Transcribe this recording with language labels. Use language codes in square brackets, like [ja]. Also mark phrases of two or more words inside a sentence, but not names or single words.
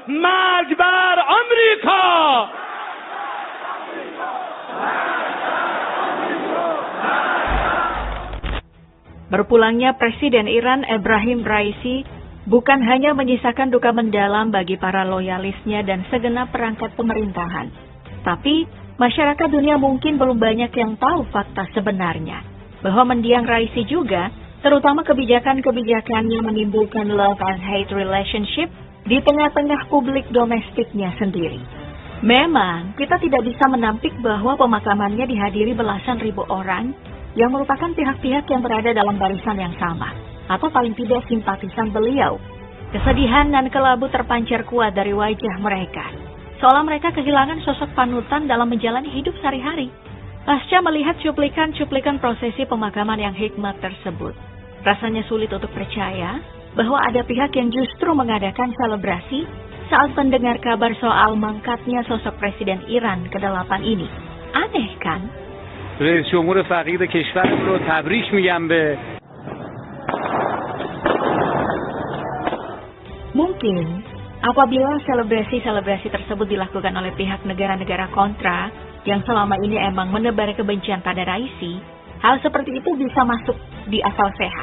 [fa] مرگ بر آمریکا. [id] Berpulangnya Presiden Iran Ebrahim Raisi bukan hanya menyisakan duka mendalam bagi para loyalisnya dan segenap perangkat pemerintahan, tapi masyarakat dunia mungkin belum banyak yang tahu fakta sebenarnya, bahwa mendiang Raisi juga, terutama kebijakan-kebijakannya menimbulkan [en] love and hate relationship [id] di tengah-tengah publik domestiknya sendiri. Memang, kita tidak bisa menampik bahwa pemakamannya dihadiri belasan ribu orang yang merupakan pihak-pihak yang berada dalam barisan yang sama, atau paling tidak simpatisan beliau. Kesedihan dan kelabu terpancar kuat dari wajah mereka, seolah mereka kehilangan sosok panutan dalam menjalani hidup sehari-hari. Pasca melihat cuplikan-cuplikan prosesi pemakaman yang hikmat tersebut, rasanya sulit untuk percaya bahwa ada pihak yang justru mengadakan selebrasi saat mendengar kabar soal mangkatnya sosok Presiden Iran ke-8 ini. Aneh kan? [fa] رئیس جمهور فقید کشورم رو تبریک میگم به. [id] Mungkin apabila selebrasi-selebrasi tersebut dilakukan oleh pihak negara-negara kontra yang selama ini emang menebar kebencian pada Raisi, hal seperti itu bisa masuk di akal sehat.